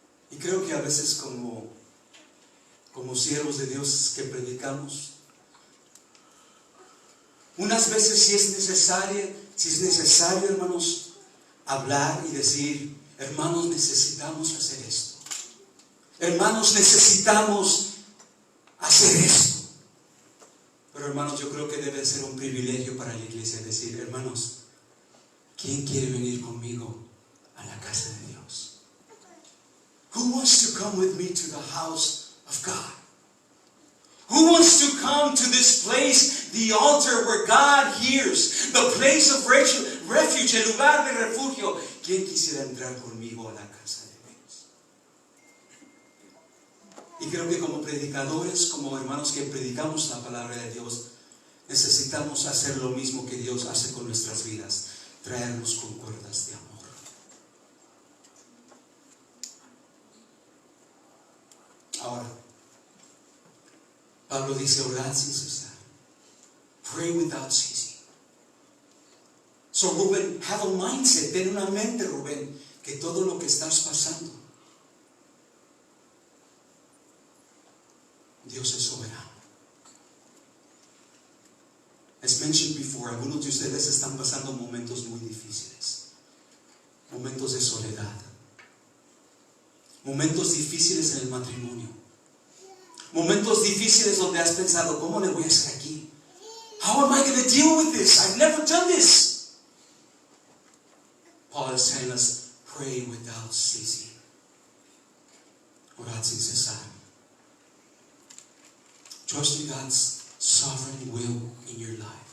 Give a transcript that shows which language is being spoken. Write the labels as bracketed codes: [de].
[es] Y creo que a veces como siervos de Dios que predicamos, unas veces si es necesario, hermanos, hablar y decir, hermanos, necesitamos hacer esto. Hermanos, necesitamos hacer esto. Pero hermanos, yo creo que debe ser un privilegio para la iglesia decir, hermanos, ¿quién quiere venir conmigo a la casa de Dios? [en] Who wants to come with me to the house of God? Who wants to come to this place, the altar where God hears, the place of refuge, [es] el lugar de refugio? ¿Quién quisiera entrar conmigo a la casa de Dios? Y creo que como predicadores, como hermanos que predicamos la palabra de Dios, necesitamos hacer lo mismo que Dios hace con nuestras vidas, traernos con cuerdas de amor. Ahora, Pablo dice, orad sin cesar. [en] Pray without ceasing. [es] So Rubén, [en] have a mindset, [es] ten una mente, Rubén, que todo lo que estás pasando, Dios es soberano. [en] As mentioned before, [es] algunos de ustedes están pasando momentos muy difíciles, momentos de soledad, momentos difíciles en el matrimonio, momentos difíciles donde has pensado, ¿cómo le voy a hacer aquí? [en] How am I going to deal with this? I've never done this. Paul is telling us, pray without ceasing. [es] Orad sin cesar. [en] Trust in God's sovereign will in your life.